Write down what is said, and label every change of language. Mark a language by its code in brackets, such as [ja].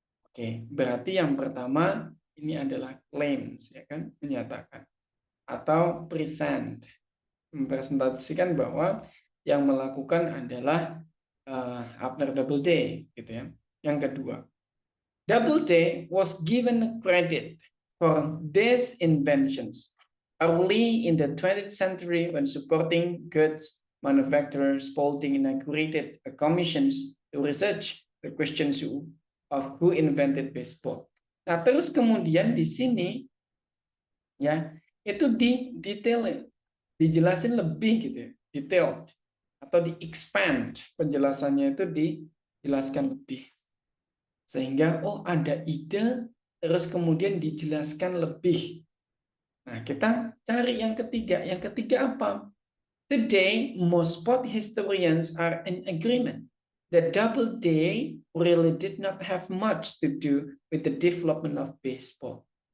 [id] Oke, berarti yang pertama ini adalah claims, ya kan, menyatakan atau present, mempresentasikan bahwa yang melakukan adalah Abner Doubleday, gitu ya. Yang kedua, [en] Doubleday was given credit for these inventions early in the 20th century when supporting goods manufacturers. Spalding inaugurated commissions to research the questions of who invented baseball. [id] Nah, terus kemudian di sini ya itu didetailin, dijelasin lebih gitu ya, detailed atau di expand penjelasannya itu dijelaskan lebih. Sehingga ada ide terus kemudian dijelaskan lebih. Nah, kita cari yang ketiga. Yang ketiga apa? [en] Today, most sport historians are in agreement that Doubleday really did not have much to do with the development of baseball.